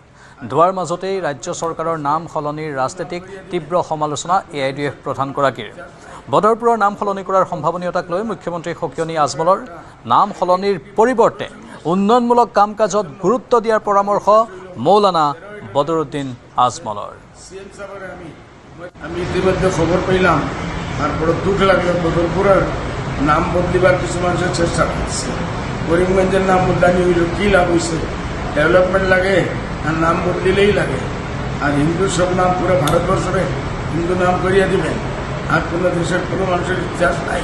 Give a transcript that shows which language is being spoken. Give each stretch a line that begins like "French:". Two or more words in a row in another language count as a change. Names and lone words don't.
Assamese: দোৱাৰ মাজতেই ৰাজ্য চৰকাৰৰ নাম সলনিৰ ৰাজনীতিক তীব্ৰ সমালোচনা AIUDF প্ৰধানগৰাকীৰ। বদৰপুৰৰ নাম সলনি কৰাৰ সম্ভাৱনীয়তাক লৈ মুখ্যমন্ত্ৰী সকিয়নী আজমলৰ। নাম সলনিৰ পৰিৱৰ্তে উন্নয়নমূলক কাম কাজত গুৰুত্ব দিয়াৰ পৰামৰ্শ মৌলানা বদৰুদ্দিন আজমলৰ।
Bangla: আমি ইতিমধ্যে খবর পেলাম, তারপরে দুঃখ লাগলো, বদরপুরের নাম বদলিবার কিছু মানুষের চেষ্টা করছে। করিমগঞ্জের নাম বদলানি হইল, কি লাভ হয়েছে? ডেভেলপমেন্ট লাগে আর নাম বদলিলেই লাগে। আর হিন্দু সব নাম পুরো ভারতবর্ষে হিন্দু নাম করিয়া দিবেন, আর কোনো দেশের কোনো মানুষের ইতিহাস নাই।